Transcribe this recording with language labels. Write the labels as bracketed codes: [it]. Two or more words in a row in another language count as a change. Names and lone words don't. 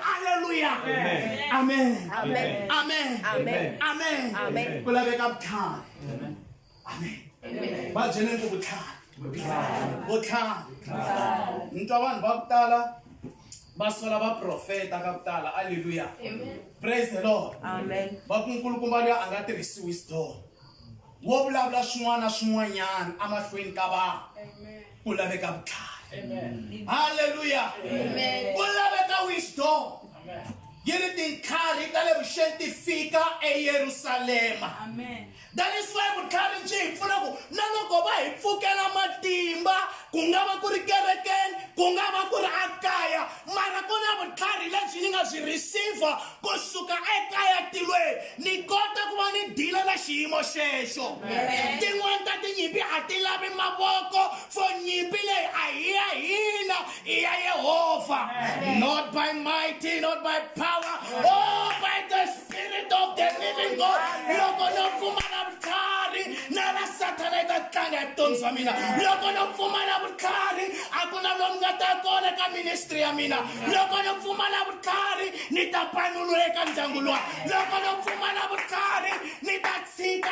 [ts] Hallelujah. Amen. Amen. Amen. Amen. Amen. Amen. Ku laveka vutlhari. Amen. Amen. Va byeleni ku vutlhari. Vutlhari. Ni twa vanhu va ku tala va sola va profeta ka ku tala. Hallelujah. Amen. [en] Praise the Lord. [ts] Amen. Va ku nkulukumba loyi a nga tirhisi wisdom wo vulavula swin'wana na swin'wanyana emahlweni ka vanhu. Ku laveka vutlhari. Hallelujah. Amen. Ku laveka wisdom. Yi ri tinkarhi ta le vuxeni ti fika eYerusalema. [en] That is why [ts] vutlhari byi hi pfuna ku na loko va hi pfukela matimba ku nga va ku ri kerekeni, ku nga va ku ri ekaya, mara ku na vutlhari lebyi ni nga byi receive kusuka ekaya tilweni, ni kota ku va ni dila na xiyimo xexo. Tin'wana ta tinyimpi a ti lavi mavoko, for nyimpi leyi a hi ya hina i ya Yehovha. [en] Not by mighty, not by power, oh by the Spirit of the living God. [ts] Loko no pfumala vutlhari na la Satana eka tlanga vutomi bya mina. Loko no pfumala vutlhari a ku na lomu nga ta kona ka ministry ya mina. Loko no pfumala vutlhari ni ta panulula eka ndyangu lowa. Loko no pfumala vutlhari ni ta tshika.